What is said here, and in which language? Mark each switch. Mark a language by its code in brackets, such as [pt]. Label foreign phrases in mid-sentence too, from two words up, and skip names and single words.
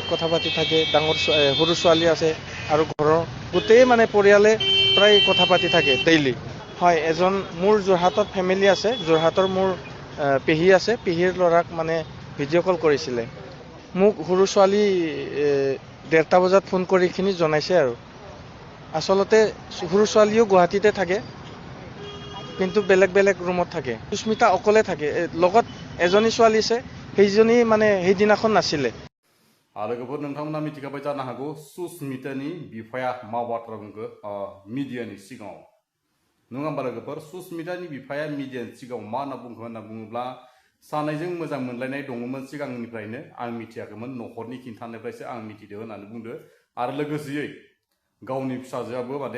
[as] কথা পাতি থাকে ডাঙৰ সৰু ছোৱালী আছে আৰু ঘৰৰ গোটেই মানে পৰিয়ালে প্ৰায় কথা পাতি থাকে ডেইলি হয় এজন মোৰ যোৰহাটত ফেমিলি আছে যোৰহাটৰ মোৰ পেহী আছে পেহীৰ ল'ৰাক মানে [en] video call [as] কৰিছিলে মোক সৰু ছোৱালী 1:30 বজাত ফোন কৰি এইখিনি জনাইছে আৰু আচলতে সৰু ছোৱালীও গুৱাহাটীতে থাকে কিন্তু বেলেগ ৰুমত থাকে সুস্মিতা অকলে থাকে লগত এজনী ছোৱালী আছে সেইজনী মানে সেইদিনাখন নাছিলে [brx] आरो लोगोफोर नोंथांमोना मिथिखाबाय जानो हागौ सुस्मितानि बिफाया मा बाथ्रा बुंखो मिडियानि सिगाङाव नङा होमबा लोगोफोर सुस्मितानि बिफाया मिडियानि सिगाङाव मा होनना बुंखो होनना बुङोब्ला सानैजों मोजां मोनलायनाय दङमोन सिगांनिफ्रायनो आं मिथियाखैमोन न'खरनि खिन्थानायनिफ्रायसो आं मिथिदों होननानै बुंदो आरो लोगोसेयै गावनि फिसाजोआबो माने